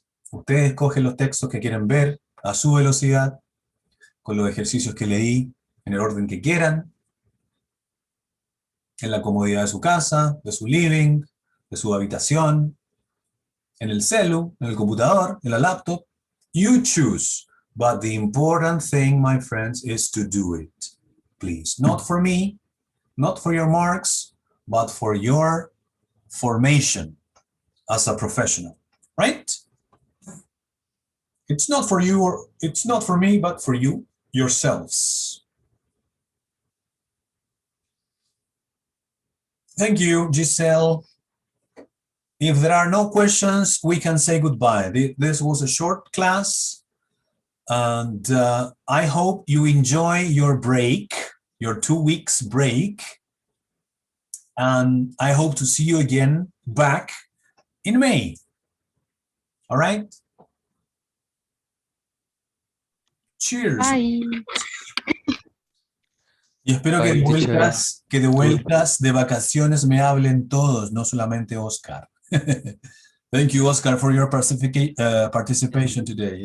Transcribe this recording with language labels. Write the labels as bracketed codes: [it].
[es] Ustedes escogen los textos que quieren ver a su velocidad, con los ejercicios que le di en el orden que quieran, en la comodidad de su casa, de su living, de su habitación, en el celu, en el computador, en la laptop. [en] You choose, but the important thing, my friends, is to do it, please. Not for me, not for your marks, but for your formation as a professional, right? It's not for you, or it's not for me, but for you yourselves. Thank you, Giselle. If there are no questions, we can say goodbye. This was a short class, and I hope you enjoy your break, your 2 weeks break, and I hope to see you again back in May. All right? Cheers. Bye. [es] Y espero que de vueltas de vacaciones me hablen todos, no solamente Oscar. [en] Thank you, Oscar, for your participation today.